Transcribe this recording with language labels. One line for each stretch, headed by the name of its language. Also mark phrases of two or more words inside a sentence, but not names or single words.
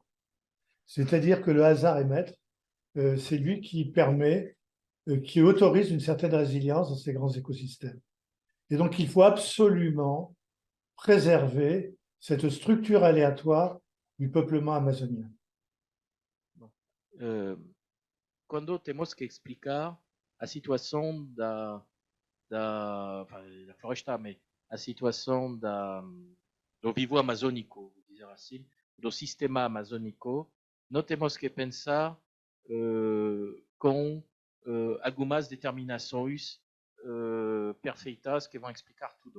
French: C'est-à-dire que le hasard est maître, c'est lui qui permet, qui autorise une certaine résilience dans ces grands écosystèmes. Et donc, il faut absolument préserver cette structure aléatoire du peuplement amazonien.
Portuguese: Quando temos que explicar a situação da floresta, mas a situação do vivo amazônico, vou dizer assim, do sistema amazônico, nós temos que pensar com algumas determinações perfeitas que vão explicar tudo.